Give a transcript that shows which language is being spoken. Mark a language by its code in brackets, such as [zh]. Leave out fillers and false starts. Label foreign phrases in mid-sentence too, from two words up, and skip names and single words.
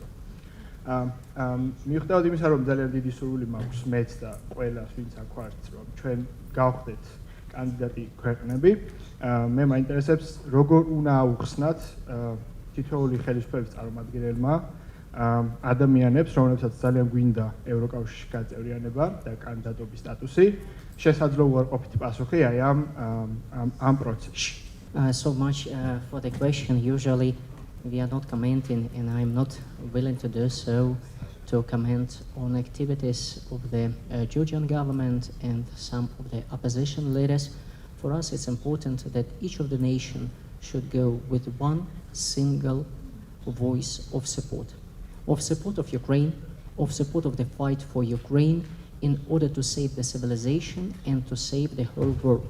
[ka] მიუხედავად იმისა, რომ ძალიან დიდი სურვილი მაქვს მეც და ყველას, ვინც აქ ვართ, რომ ჩვენ გავხდეთ კანდიდატი ქვეყნები, მე მაინტერესებს როგორ უნდა აუხსნათ თითოეული ხელისუფლების წარმომადგენელმა ადამიანებს, რომლებსაც ძალიან გვინდა ევროკავშირში გაწევრიანება და კანდიდატობის სტატუსი, შესაძლო უარყოფითი პასუხი აი ამ პროცესში. [en] So much for the question. Usually we are not commenting, and I'm not willing to do so, to comment on activities of the Georgian government and some of the opposition leaders. For us, it's important that each of the nation should go with one single voice of support of Ukraine, of support of the fight for Ukraine in order to save the civilization and to save the whole world.